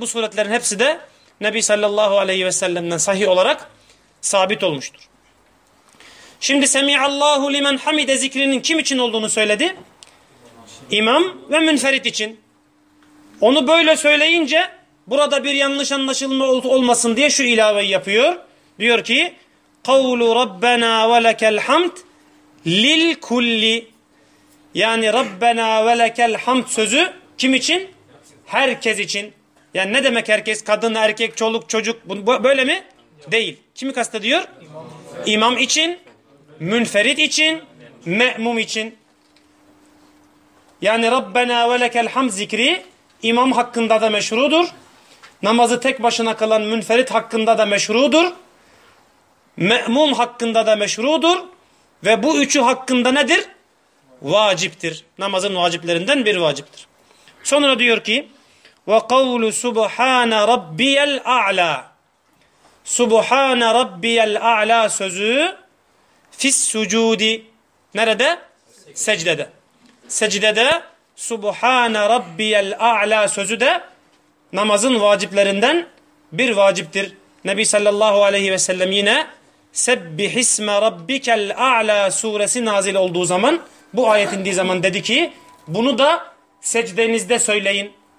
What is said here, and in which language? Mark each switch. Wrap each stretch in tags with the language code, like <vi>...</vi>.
<tr>Bu suretlerin hepsi de Nebi sallallahu aleyhi ve sellem'den sahih olarak sabit olmuştur. Şimdi Semiallahu limen hamide zikrinin kim için olduğunu söyledi? İmam ve münferit için. Onu böyle söyleyince burada bir yanlış anlaşılma olmasın diye şu ilaveyi yapıyor. Diyor ki</tr> <ar>قَوْلُ رَبَّنَا وَلَكَ الْحَمْدِ لِلْكُلِّ.</ar> <tr>Yani Rabbena ve lekel hamd sözü kim için? Herkes için. Yani ne demek herkes? Kadın, erkek, çoluk, çocuk, böyle mi? Değil. Kimi kastediyor? İmam için, münferit için, me'mum için. Yani Rabbena ve lekel hamd zikri imam hakkında da meşrudur. Namazı tek başına kılan münferit hakkında da meşrudur. Me'mum hakkında da meşrudur. Ve bu üçü hakkında nedir? Vaciptir. Namazın vaciplerinden bir vaciptir. Sonra diyor ki</tr> <ar>وَقَوْلُ سُبْحَانَ رَبِّيَ الْاَعْلَى. سُبْحَانَ رَبِّيَ الْاَعْلَى sözü فِي السُّجُودِ.</ar> <tr>Nerede? Secdede. Secdede</tr> <ar>سُبْحَانَ رَبِّيَ الْاَعْلَى</ar> <tr>sözü de namazın vaciplerinden bir vaciptir. Nebi sallallahu aleyhi ve sellem yine</tr> <ar>سَبِّحِ اسْمَ رَبِّكَ الْاَعْلَى</ar> <tr>suresi nazil olduğu zaman, bu ayet indiği zaman dedi ki bunu da secdenizde söyleyin.</tr>